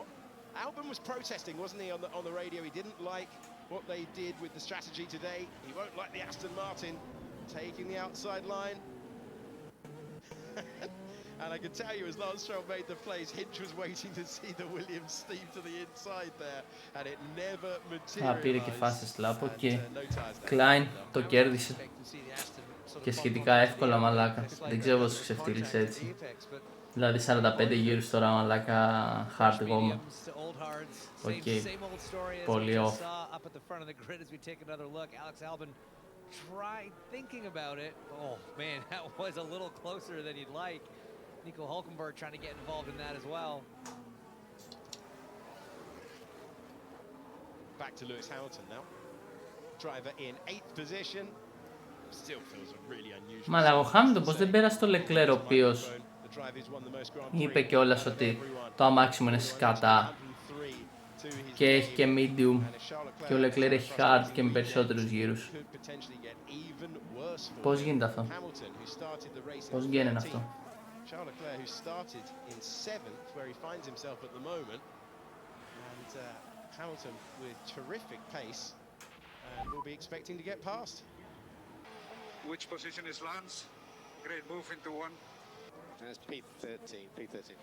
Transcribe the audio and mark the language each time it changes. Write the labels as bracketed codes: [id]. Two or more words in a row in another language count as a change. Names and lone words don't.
[en] Albon was protesting, wasn't he, on the radio? He didn't like what they did with the strategy today. He won't like the Aston Martin taking the outside line. And I can tell you, as Lance Stroll made the place, Hinch was waiting to see the Williams steam to the inside there, and it never materialized. [el] Πήρε και [en] fastest lap [el] και Klein το κέρδισε και σχετικά εύκολα μαλάκα. Δεν ξέρω πώς ξεφτύλισε έτσι. Δηλαδή 45 γύρους τώρα μαλάκα hard γόμα. Οκ, πολύ off. [en] Thinking about it, oh man, that was a little closer than you'd like. Nico Hulkenberg trying to get involved in that as well. Back to Lewis Hamilton now. Driver in 8th position. Still feels a really unusual. [el] Μα ο Χάμιλτον πως δεν πέρασε το Leclerc ο οποίος είπε κιόλας ότι το αμάξι μου είναι σκατά και έχει και medium και ο Leclerc έχει hard και με περισσότερους γύρους. Πώς γίνεται αυτό? Πώς γίνεται αυτό? [en] Charles Leclerc, who started in 7th, where he finds himself at the moment, and Hamilton with terrific pace, and will be expecting to get past. Which position is Lance? Great move into one. That's P13, P13.